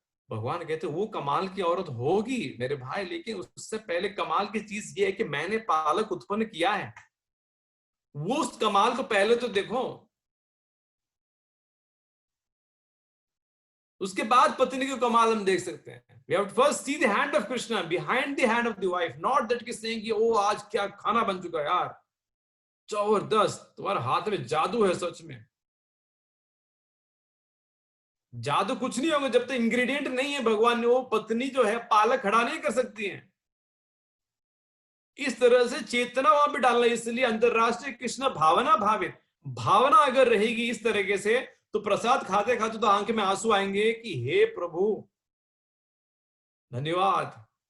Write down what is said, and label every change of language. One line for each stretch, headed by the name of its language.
Hindi: भगवान कहते वो कमाल की औरत होगी मेरे भाई, लेकिन उससे पहले कमाल की चीज ये है कि मैंने पालक उत्पन्न किया है। वो उस कमाल को पहले तो देखो, उसके बाद पत्नी को कमाल हम देख सकते हैं।
English: We have to first see the hand of Krishna behind the hand of the wife, not that कि saying
Hindi: कि ओ आज क्या खाना बन चुका है यार, जबरदस्त, तुम्हारे हाथ में जादू है। सच में जादू कुछ नहीं होगा जब तक इंग्रेडिएंट नहीं है। भगवान ने वो पत्नी जो है पालक खड़ा नहीं कर सकती है। इस तरह से चेतना वहां पे डालना, इसलिए अंतरराष्ट्रीय कृष्ण भावना भावित, भावना अगर रहेगी इस तरीके से, तो प्रसाद खाते खाते तो आंख में आंसू आएंगे कि हे प्रभु धन्यवाद।